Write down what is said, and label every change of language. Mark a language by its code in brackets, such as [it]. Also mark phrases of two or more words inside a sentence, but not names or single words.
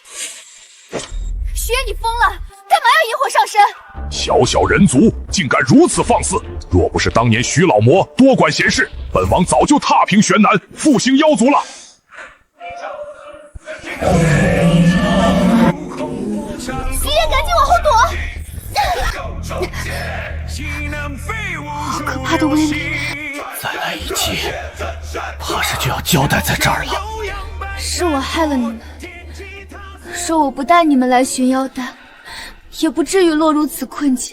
[zh] 徐燁，你瘋了，幹嘛要引火上身？小小人族竟敢如此放肆！若不是當年徐老魔多管閒事，本王早就踏平玄南，復興妖族了。徐燁，趕緊往後躲！好可怕的威力！再來一擊，怕是就要交代在這兒了。是我害了你们。说我不带你们来寻妖丹，也不至于落入此困境。